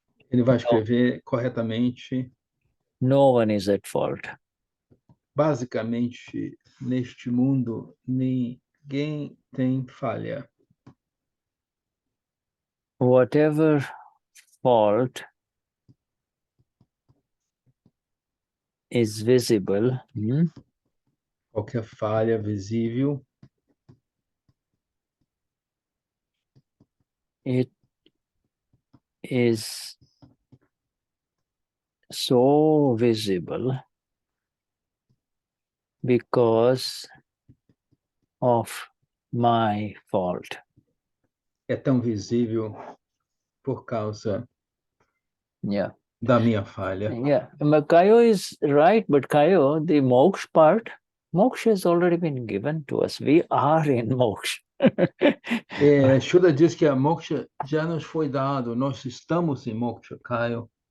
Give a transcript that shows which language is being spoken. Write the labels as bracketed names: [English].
[Portuguese] ele vai escrever corretamente. [English] No one is at fault. [Portuguese] Basicamente, neste mundo, ninguém tem falha. [English] Whatever fault is visible, [Portuguese] qualquer falha visível, [English] it is so visible because of my fault. [Portuguese] É tão visível por causa da minha falha. [English] Yeah, but Kayo is right, but Kayo, the moksha part, moksha has already been given to us. We are in moksha. [Portuguese] Shuddha diz que a moksha já nos foi dado, nós estamos em moksha, Caio.